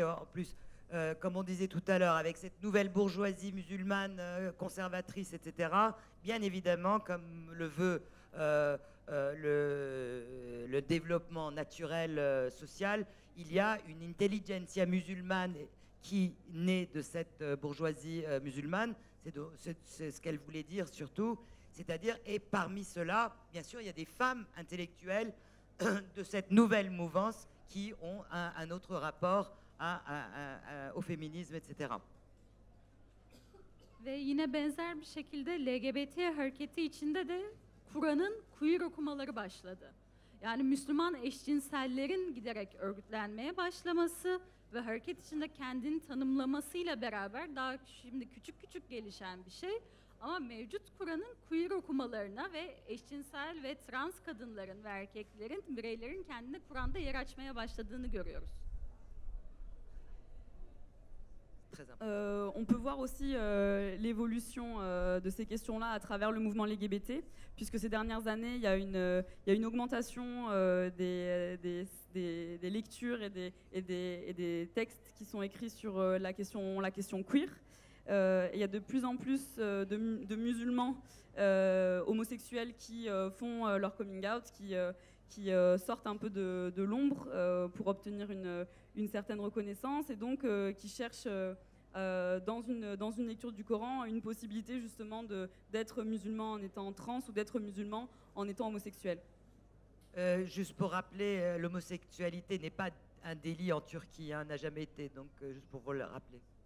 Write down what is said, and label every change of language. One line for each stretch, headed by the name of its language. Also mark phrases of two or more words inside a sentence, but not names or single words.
French: En plus, comme on disait tout à l'heure, avec cette nouvelle bourgeoisie musulmane conservatrice, etc., bien évidemment, comme le veut le développement naturel social, il y a une intelligentsia musulmane qui naît de cette bourgeoisie musulmane. C'est ce qu'elle voulait dire surtout. C'est-à-dire, et parmi ceux-là, bien sûr, il y a des femmes intellectuelles de cette nouvelle mouvance qui ont un autre rapport au féminisme, etc.
Turkish: Ve yine benzer bir şekilde LGBT hareketi içinde de Kur'an'ın queer okumaları başladı. Yani Müslüman eşcinsellerin giderek örgütlenmeye başlaması ve hareket içinde kendini tanımlamasıyla beraber daha şimdi küçük küçük gelişen bir şey. Ama mevcut Kur'an'ın queer okumalarına ve eşcinsel ve trans kadınların ve erkeklerin, bireylerin kendine Kur'an'da yer açmaya başladığını görüyoruz.
French: très important. On peut voir aussi l'évolution de ces questions-là à travers le mouvement LGBT, puisque ces dernières années, il y a une augmentation des lectures et des textes qui sont écrits sur la question queer. Il y a de plus en plus de musulmans homosexuels qui font leur
English: coming out,
French: qui sortent un peu de l'ombre pour obtenir une certaine reconnaissance, et donc qui cherchent dans une lecture du Coran une possibilité justement d'être musulman en étant trans ou d'être musulman en étant homosexuel. Juste pour rappeler, l'homosexualité n'est pas un délit en Turquie, hein, n'a jamais été, donc juste pour vous le rappeler.